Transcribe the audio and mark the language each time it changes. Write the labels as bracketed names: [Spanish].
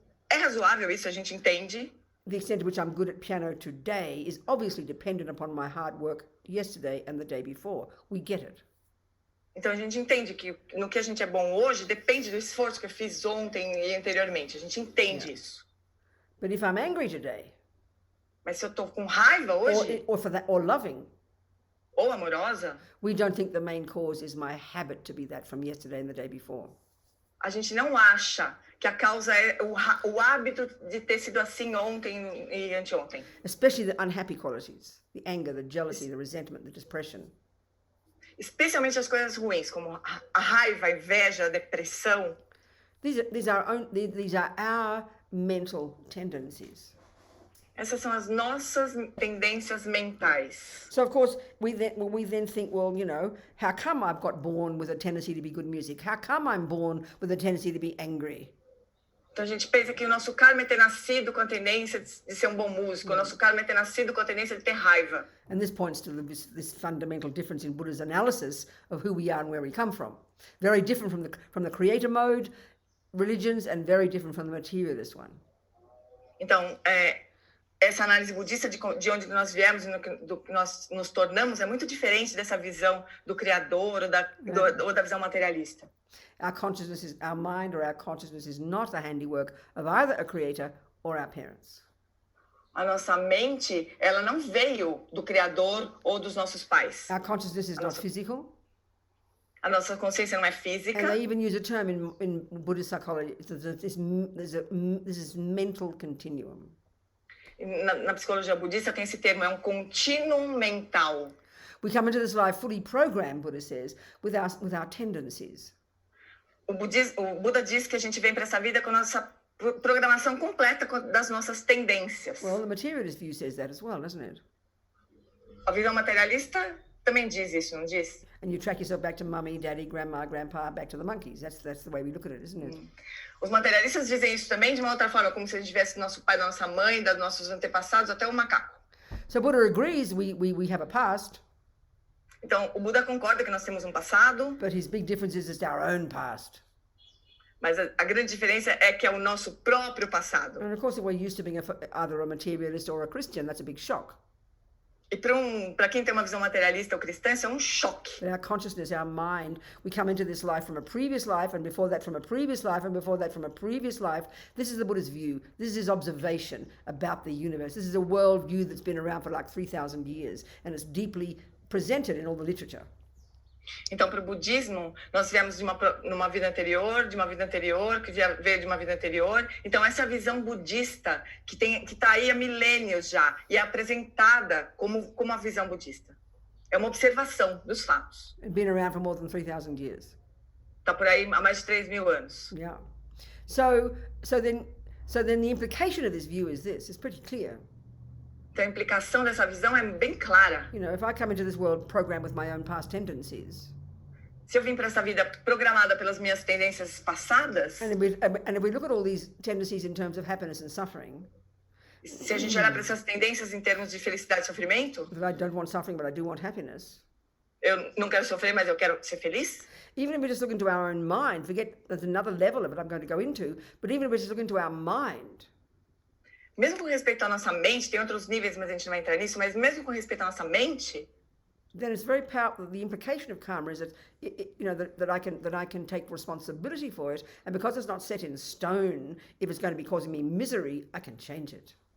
[Portuguese] É razoável isso, a gente entende. [English] The extent to which I'm good at piano today is obviously dependent upon my hard work yesterday and the day before. We get it. [Portuguese] Então a gente entende que no que a gente é bom hoje depende do esforço que eu fiz ontem e anteriormente. A gente entende isso. [English] But if I'm angry today, [Portuguese] Mas se eu tô com raiva hoje, [English] or loving, [Portuguese] ou amorosa, [English] we don't think the main cause is my habit to be that from yesterday and the day before. [Portuguese] a gente não acha que a causa é o hábito de ter sido assim ontem e anteontem. [English] Especially the unhappy qualities, the anger, the jealousy, the resentment, the depression. [Portuguese] Especialmente as coisas ruins, como a raiva, a inveja, a depressão. [English] These are our mental tendencies. [Portuguese] Essas são as nossas tendências mentais. [English] So of course we then think, well, you know, how come I've got born with a tendency to be good music? How come I'm born with a tendency to be angry? [Portuguese] Então a gente pensa que o nosso karma é ter nascido com a tendência de ser um bom músico, o nosso karma é ter nascido com a tendência de ter raiva. [English] And this points to this fundamental difference in Buddha's analysis of who we are and where we come from. Very different from the creator mode religions and very different from the materialist one. [Portuguese] Então, essa análise budista de onde nós viemos e do que nós nos tornamos é muito diferente dessa visão do criador ou da visão materialista. [English] Our mind or our consciousness is not the handiwork of either a creator or our parents. [Portuguese] A nossa mente, ela não veio do criador ou dos nossos pais. [English] Our consciousness is not physical. [Portuguese] A nossa consciência não é física. [English] And they even use a term in Buddhist psychology. This is mental continuum. [Portuguese] Na psicologia budista tem esse termo, é um contínuo mental. [English] We come into this life fully programmed, Buddha says, with our tendencies. [Portuguese] O Buda diz que a gente vem para essa vida com a nossa programação completa das nossas tendências. [English] Well, the materialist view says that as well, doesn't it? [Portuguese] A visão materialista também diz isso, não diz? [English] And you track yourself back to mummy, daddy, grandma, grandpa, back to the monkeys. That's the way we look at it, isn't it? [Portuguese] Os materialistas dizem isso também de uma outra forma, como se a gente tivesse nosso pai, nossa mãe, dos nossos antepassados, até o macaco. [English] So Buddha agrees we have a past. [Portuguese] Então, o Buda concorda que nós temos um passado. [English] But his big difference is it's our own past. [Portuguese] Mas a grande diferença é que é o nosso próprio passado. [English] And of course, if we're used to being either a materialist or a Christian, that's a big shock. [Portuguese] E para quem tem uma visão materialista ou cristã, isso é um choque. [English] But our consciousness, our mind, we come into this life from a previous life, and before that from a previous life, and before that from a previous life. This is the Buddha's view. This is his observation about the universe. This is a world view that's been around for like 3,000 years, and it's deeply presented in all the literature. [Portuguese] Então, para o budismo, nós viemos de uma vida anterior, que veio de uma vida anterior. Então, essa visão budista que está aí há milênios já e é apresentada como uma visão budista. É uma observação dos fatos. [English] It's been around for more than 3,000 years. [Portuguese] Está por aí há mais de 3.000 anos. [English] Yeah. So then the implication of this view is this. It's pretty clear. [Portuguese] Então, a implicação dessa visão é bem clara. [English] You know, if I come into this world programmed with my own past tendencies. [Portuguese] Se eu vim para essa vida programada pelas minhas tendências passadas. [English] And if we look at all these tendencies in terms of happiness and suffering. [Portuguese] Se a gente olhar para essas tendências em termos de felicidade e sofrimento. [English] That I don't want suffering, but I do want happiness. [Portuguese] eu não quero sofrer, mas eu quero ser feliz? [English] Even if we just look into our own mind, forget there's another level of it I'm going to go into, but even if we just look into our mind. [Portuguese] Mesmo com respeito à nossa mente, tem outros níveis, mas a gente não vai entrar nisso, mas mesmo com respeito à nossa mente, [English] then it's very powerful. The implication of karma is that, that I can take responsibility for it, and because it's not set in stone, if it's going to be causing me misery, I can change it.